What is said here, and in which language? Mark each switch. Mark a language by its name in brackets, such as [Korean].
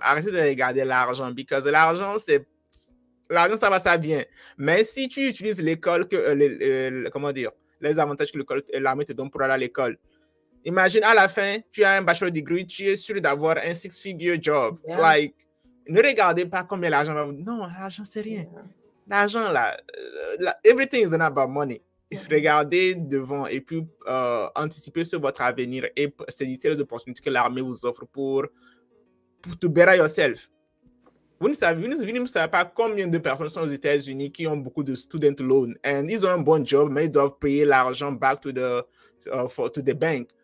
[French] Arrêtez de regarder l'argent, parce que l'argent, l'argent, ça vient. Mais si tu utilises l'école, comment dire, les avantages que l'armée te donne pour aller à l'école. Imagine à la fin, tu as un bachelor degree, tu es sûr d'avoir un 6-figure job. [English] Yeah. [French] Like, ne regardez pas combien l'argent va vous. Non, l'argent, c'est rien. Yeah. L'argent, là, [English] everything is not about money. Yeah. [French] Regardez devant et puis anticiper sur votre avenir et saisir les opportunités que l'armée vous offre pour [English] to better yourself. [French] Vous ne savez pas combien de personnes sont aux États-Unis qui ont beaucoup de student loans et ils ont un bon job, mais ils doivent payer l'argent [English] back to the bank.